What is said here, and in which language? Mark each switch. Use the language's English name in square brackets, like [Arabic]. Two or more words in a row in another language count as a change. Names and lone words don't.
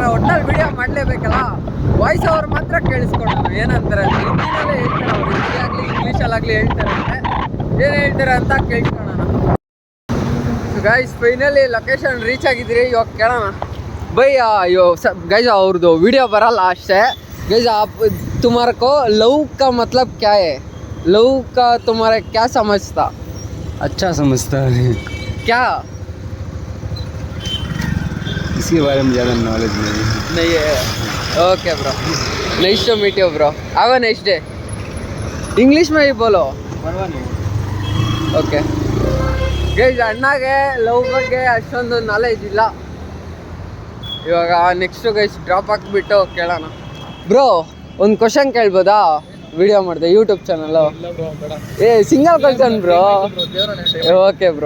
[Kannada] ಒಟ್ಟಲ್ಲಿ ವಿಡಿಯೋ ಮಾಡಲೇಬೇಕಲ್ಲ, [English] voice over [Kannada] ಮಾತ್ರ ಕೇಳಿಸ್ಕೊಳ್ಳೋಣ. ಏನಂತಾರೆ ಹಿಂದಿನಲ್ಲೇ ಹೇಳ್ತಾರೆ ಅವ್ರು, ಹಿಂದಿ ಆಗಲಿ ಇಂಗ್ಲೀಷಲ್ಲಾಗಲಿ ಹೇಳ್ತಾರೆ. ಏನು ಹೇಳ್ತಾರೆ ಅಂತ ಕೇಳ್ಕೊಳ್ಳೋಣ. [English] guys finally location reach [Kannada] ಆಗಿದ್ರಿ. ಇವಾಗ ಕೇಳೋಣ ಬೈ. ಗೈಸ್ ಅವ್ರದ್ದು ವಿಡಿಯೋ ಬರಲ್ಲ ಅಷ್ಟೇ. [Hindi] गैस आप तुम्हारे को लव का मतलब क्या है? लव का तुम्हारा क्या समझता? अच्छा समझता है क्या? इसके बारे में ज़्यादा नॉलेज नहीं है. [English] okay bro, nice to meet you bro. have a nice day. [Hindi] इंग्लिश में ही बोलो. [English] okay guys, [Kannada] ಅಣ್ಣಗೆ ಲವ್ ಬಗ್ಗೆ ಅಷ್ಟೊಂದು ನಾಲೆಜ್ ಇಲ್ಲ. ಇವಾಗ [English] next guys drop [Kannada] ಹಾಕ್ಬಿಟ್ಟು ಕೇಳೋಣ. ಬ್ರೋ ಒಂದು ಕ್ವಶನ್ ಕೇಳ್ಬೋದಾ? ವಿಡಿಯೋ ಮಾಡಿದೆ ಯೂಟ್ಯೂಬ್ ಚಾನಲ್ಲು. [English] single question bro. okay bro.